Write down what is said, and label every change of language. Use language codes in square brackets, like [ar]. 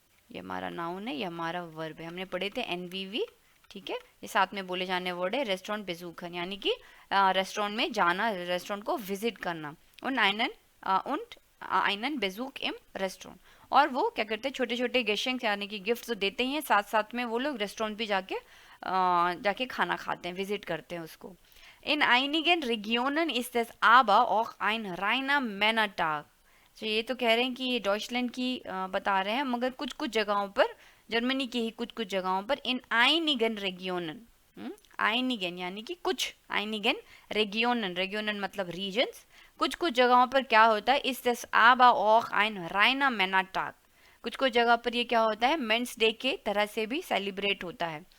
[hi] ये हमारा नाउन है, ये हमारा वर्ब है, हमने पढ़े थे एनवीवी। ठीक है, ये साथ में बोले जाने वर्ड है, रेस्टोरेंट बेजूखन यानी कि रेस्टोरेंट में जाना, रेस्टोरेंट को विजिट करना। [de] und einen Besuch im Restaurant, [hi] और वो क्या करते हैं, छोटे छोटे गेशेंग यानी कि गिफ्ट तो देते ही हैं, साथ साथ में वो लोग रेस्टोरेंट भी जाके खाना खाते हैं, विजिट करते हैं उसको। [de] इन einigen Regionen ist es aber auch ein reiner Männertag। [hi] तो ये तो कह रहे हैं कि ये डॉइचलैंड की बता रहे हैं, मगर कुछ कुछ जगहों पर, जर्मनी की ही कुछ कुछ जगहों पर, इन [de] einigen Regionen, [hi] einigen यानी कि कुछ, einigen Regionen, Regionen मतलब रीजन्स, कुछ कुछ जगहों पर क्या होता है, इस दस आबा ऑक [de] ein reiner Männertag, [hi] कुछ कुछ जगह पर ये क्या होता है, मेंस डे के तरह से भी सेलिब्रेट होता है।